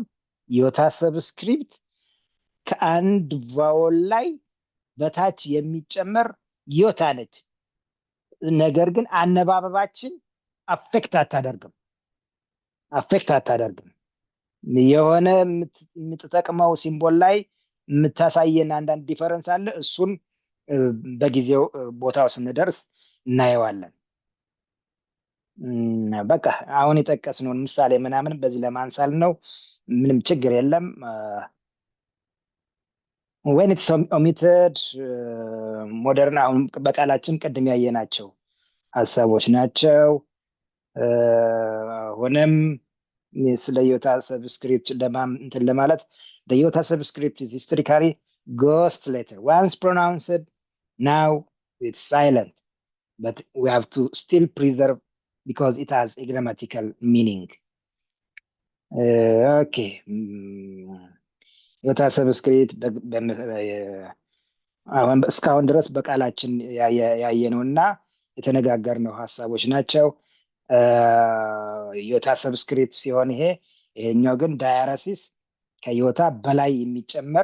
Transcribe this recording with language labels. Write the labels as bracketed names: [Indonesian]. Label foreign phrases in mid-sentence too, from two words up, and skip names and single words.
[English] iota subscript [Amharic] ከአንድ ቫወል ላይ በታች የሚጨመር ዮታ ነች። ነገር ግን አነባበባችን አፌክት አታደርግም። የሆነ የምትጠቅመው ሲምቦል ላይ የምታሳየን አንዳንድ ዲፈረንስ አለ። እሱን በጊዜው ቦታው ስንደርስ እናየዋለን። በቃ አሁን የጠቀስነውን ምሳሌ ምናምን በዚህ ለማንሳል ነው። ምንም ችግር የለም። [English] when it's omitted [Amharic] ሞደርን አሁን በቃላችን ቅድም ያየናቸው ሀሳቦች ናቸው። ሆነም ስለ [English] iota subscript [Amharic] እንትን ለማለት [English] the Iota subscript is historically ghost letter. Once pronounced, now it's silent. But we have to still preserve because it has a grammatical meaning. Okay. iota subscript [Amharic] አሁን እስካሁን ድረስ በቃላችን ያየነውና የተነጋገርነው ሀሳቦች ናቸው። [English] iota subscript [Amharic] ሲሆን ይሄኛው ግን ዳያረሲስ ከዮታ በላይ የሚጨመር